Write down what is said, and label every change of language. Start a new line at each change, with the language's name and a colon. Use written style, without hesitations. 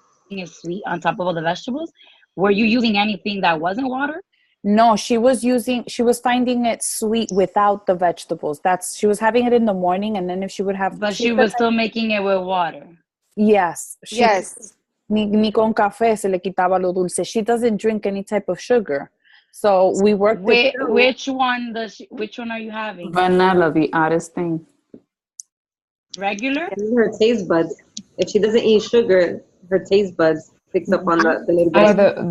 English: it sweet on top of all the vegetables. Were you using anything that wasn't water? No, she was finding it sweet without the vegetables. She was having it in the morning, and then if she would have, But she was still making it with water. yes, Yes.
Spanish: ni con café se le quitaba lo dulce.
English: She doesn't drink any type of sugar. So we worked it through. Which one are you having? Vanilla, the oddest thing. Regular? Her taste buds. If she doesn't eat sugar, her taste buds picks up on the little Or bit.